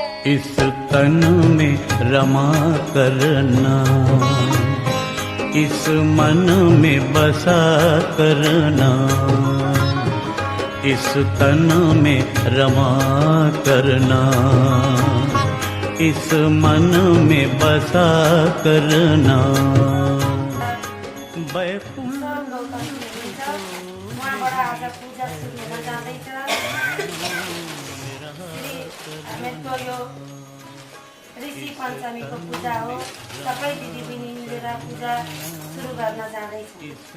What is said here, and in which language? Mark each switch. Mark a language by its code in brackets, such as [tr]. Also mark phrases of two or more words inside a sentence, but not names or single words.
[hi] इस तन में रमा करना, इस मन में बसा करना, इस तन में रमा करना, इस मन में बसा करना। [ne] ऋषि पंचमी को पूजा हो, सबै दिदी बहिनी मिलेर पूजा सुरु गर्न जाँदैछौँ।